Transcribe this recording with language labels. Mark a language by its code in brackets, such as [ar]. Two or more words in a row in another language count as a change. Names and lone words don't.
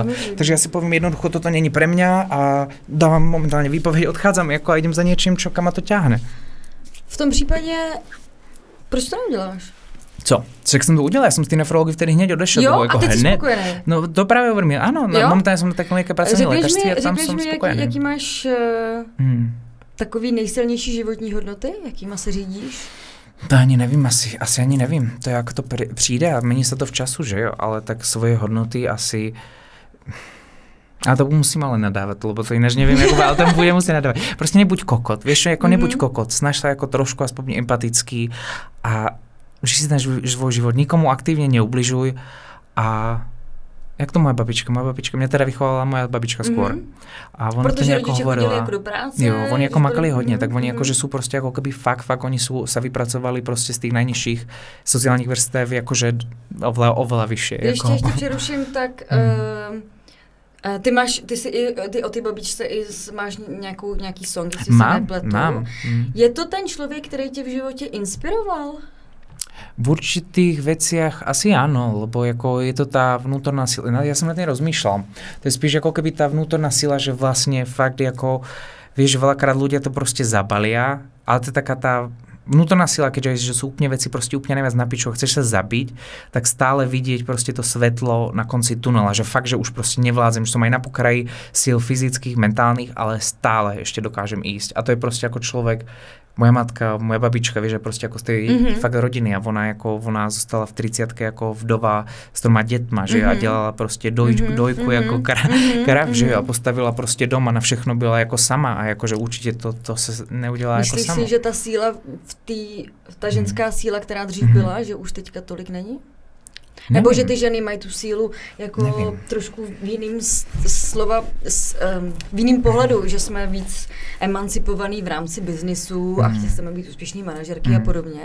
[sk] Takže ja si poviem jednoducho, toto není pre mňa a dávam momentálne výpoveď, odchádzam a idem za niečím, čo kam ma to ťahne. [cs] V tom prípade, proč to neuděláš? Co? [sk] Však som to udělal, ja som z tej nefrológie vtedy hneď odešel. [cs] Jo, a teď si spokojený. [sk] No to práve hovorím, áno, momentálne som na takové nejaké pracovné lékařství a tam som spokojený. [cs] Jaký máš takový nejsilnější životní hodnoty? Jakýma se řídíš? To ani nevím, asi ani nevím. [sk] To je, ako to přijde a mení sa to v času, že jo? Ale tak svoje hodnoty asi... A to musím ale nadávať, lebo to ináč neviem, ale tam budem musieť nadávať. Proste nebuď kokot, vieš čo, ako nebuď kokot, snaž sa ako trošku aspoň empatický a že si ten svoj život, nikomu aktívne neubližuj a jak to moja babička mňa teda vychovala moja babička skôr. A ona to nejako hovorila. [cs] Jako do práce, [sk] jo, oni ako makali hodne, tak oni akože sú proste ako keby fakt, oni sa vypracovali proste z tých najnižších sociálnych vrstev akože oveľa vyššie. [cs] Ještě přeruším, tak ty o ty babičce máš nějaký song, jestli se nepletu. [sk] Mám. [cs] Je to ten člověk, který tě v životě inspiroval? [sk] V určitých veciach asi áno, lebo ako je to tá vnútorná sila. Ja som na tým rozmýšľal. To je spíš ako keby tá vnútorná sila, že vlastne fakt ako, vieš, veľakrát ľudia to proste zabalia, ale to je taká tá vnútorná sila, keďže sú úplne veci proste úplne najviac na piču, chceš sa zabiť, tak stále vidieť proste to svetlo na konci tunela, že fakt, že už proste nevládzem, že som aj na pokraji síl fyzických, mentálnych, ale stále ešte dokážem ísť. A to je proste ako človek, moja matka, moja babička, vieš, že proste ako z tej fakt rodiny a ona zostala v 30-ke ako vdova [cs] s 3 dětma, že a dělala prostě dojku jako krav, že a postavila prostě doma, na všechno byla jako sama a jakože určitě to se neudělá jako sama. Myslíš si, že ta síla ta ženská síla, která dřív byla, že už teďka tolik není? Nebo že ty ženy mají tu sílu jako trošku v jiným v jiným pohledu, že jsme víc emancipovaný v rámci biznisu a chceme být úspěšný manažerky a podobně.